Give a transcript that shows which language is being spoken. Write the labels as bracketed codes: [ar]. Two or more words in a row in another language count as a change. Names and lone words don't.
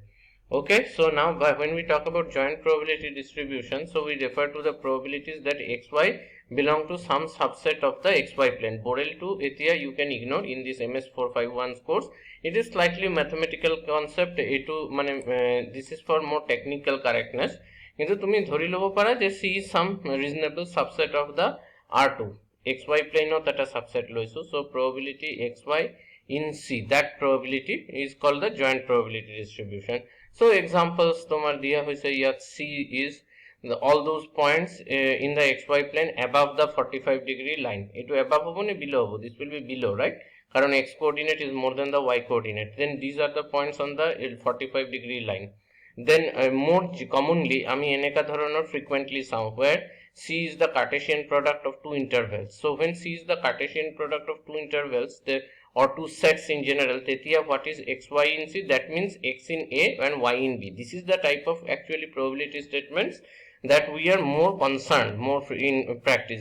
[en] Okay, so now when we talk about joint probability distribution, so we refer to the probabilities that xy belong to some subset of the xy plane. Borel [as] টো এতিয়া [en] you can ignore in this MS 451 course. It is slightly mathematical concept. This is for more technical correctness. [as] কিন্তু তুমি ধৰি লব পাৰা যে [en] C is some reasonable subset of the R2. XY plane of that subset লৈছো. So probability XY in C, that probability is called the joint probability distribution. So examples [as] তোমার দিয়া হইছে ইয়াত [en] C is all those points in the XY plane above the 45-degree line. It above [as] হ'ব নে [en] below hobo? This will be below, right? কারণ x coordinate is more than the y coordinate. Then these are the points on the 45-degree line. Then more commonly [as] আমি এনেকা ধরনের [en] frequently sound where C is the Cartesian product of two intervals. So when C is the Cartesian product of two intervals or two sets in general, তেতিয়া what is xy in C? That means x in A and y in B. This is the type of actually probability statements that we are more concerned more in practice.